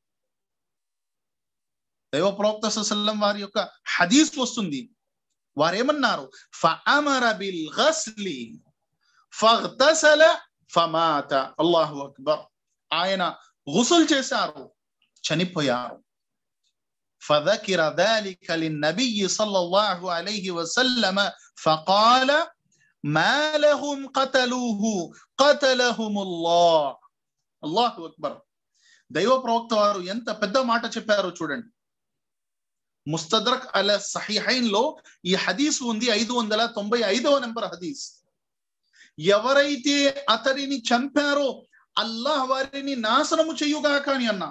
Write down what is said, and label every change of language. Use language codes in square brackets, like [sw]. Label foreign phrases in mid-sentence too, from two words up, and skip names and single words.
[te] దైవ ప్రవక్త [ar] صلى الله عليه وسلم [te] వారి యొక్క హదీస్ వస్తుంది. వారేమన్నారు? [ar] فأمر بالغسل فاغتسل فمات. الله أكبر. [te] ఆయన గుసుల్ చేశారు, చనిపోయారు. [ar] فذكر ذلك للنبي صلى الله عليه وسلم فقال ما لهم قتلوه قتلهم الله. الله أكبر. [te] దైవ ప్రవక్త వారు ఎంత పెద్ద మాట చెప్పారో చూడండి. ముస్తద్రక్ అలా సహీహైన్ లో ఈ హదీస్ ఉంది, 595వ నెంబర్ హదీస్. ఎవరైతే అతడిని చంపారో అల్లాహ్ వారిని నాశనము చేయుగాక అని అన్నారు.